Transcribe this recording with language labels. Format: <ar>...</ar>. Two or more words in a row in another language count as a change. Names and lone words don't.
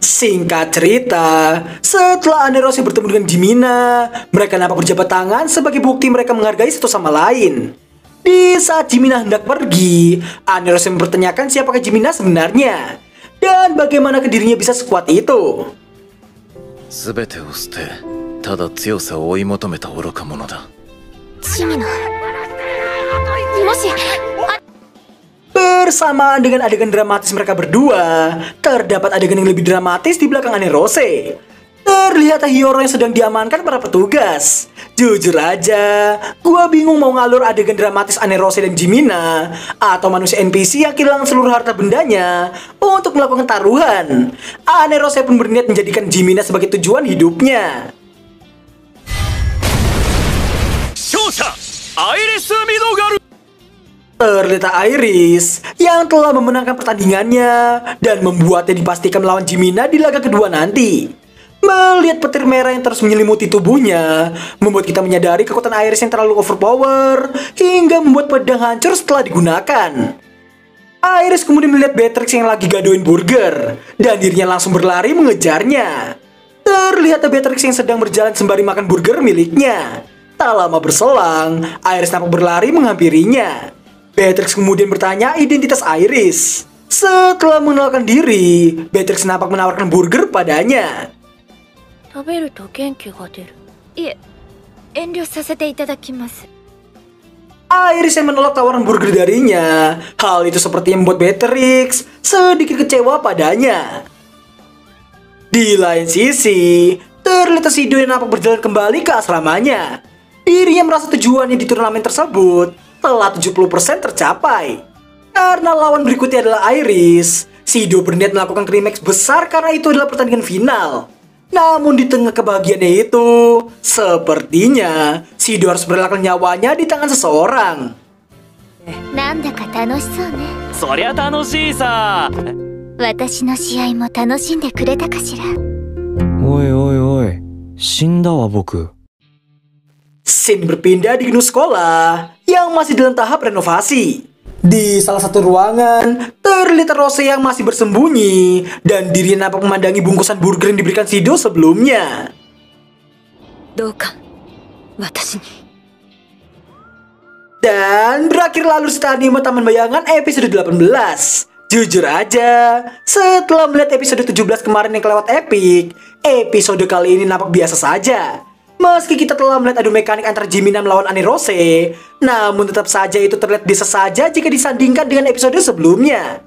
<id>Singkat cerita, setelah Anerose bertemu dengan Jimina, mereka nampak berjabat tangan sebagai bukti mereka menghargai satu sama lain. Di saat Jimina hendak pergi, Anerose mempertanyakan siapakah Jimina sebenarnya dan bagaimana dirinya bisa sekuat itu.</id> <ja>全てを捨てただ強さを追い求めた愚か者だ。チミノもし</ja> <id>Bersamaan dengan adegan dramatis mereka berdua, terdapat adegan yang lebih dramatis di belakang Anerose. Terlihat Hiyoro yang sedang diamankan para petugas. Jujur aja, gua bingung mau ngalur adegan dramatis Anerose dan Jimina atau manusia NPC yang kehilangan seluruh harta bendanya untuk melakukan taruhan. Anerose pun berniat menjadikan Jimina sebagai tujuan hidupnya.</id> <ja>勝者アイリス・ミドガル。</ja> <id>Ternyata Iris yang telah memenangkan pertandingannya dan membuatnya dipastikan melawan Jimina di laga kedua nanti. Melihat petir merah yang terus menyelimuti tubuhnya, membuat kita menyadari kekuatan Iris yang terlalu overpower hingga membuat pedang hancur setelah digunakan. Iris kemudian melihat Beatrix yang lagi gadoin burger dan dirinya langsung berlari mengejarnya. Terlihat Beatrix yang sedang berjalan sembari makan burger miliknya. Tak lama berselang, Iris nampak berlari menghampirinya. Beatrix kemudian bertanya identitas Iris. Setelah mengenalkan diri, Beatrix nampak menawarkan burger padanya.</id> <ja>食べると元気が出る。いえ、遠慮させていただきます。</ja> <id>Iris yang menolak tawaran burger darinya. Hal itu seperti yang membuat Beatrix sedikit kecewa padanya. Di lain sisi, terlihat Shido yang nampak berjalan kembali ke asramanya. Dirinya merasa tujuannya di turnamen tersebut telah 70% tercapai. Karena lawan berikutnya adalah Iris, Shido berniat melakukan klimaks besar karena itu adalah pertandingan final. Namun di tengah kebahagiaannya itu, sepertinya Shido harus merelakan nyawanya di tangan seseorang.</id> <ja>なんだか楽しそうね。そりゃ楽しいさ。私の試合も楽しんでくれたかしら。おいおいおい、死んだわ僕。</ja> <id>Scene berpindah di gedung sekolah yang masih dalam tahap renovasi. Di salah satu ruangan, terlihat Rose yang masih bersembunyi dan dirinya nampak memandangi bungkusan burger yang diberikan Shido sebelumnya.</id> <ja>どうか私に。</ja> <id>Dan berakhir lalu cerita anime Taman Bayangan episode 18. Jujur aja, setelah melihat episode 17 kemarin yang kelewat epic, episode kali ini nampak biasa saja. Meski kita telah melihat adu mekanik antara Jimina melawan Anerose, namun tetap saja itu terlihat biasa saja jika disandingkan dengan episode sebelumnya.</id>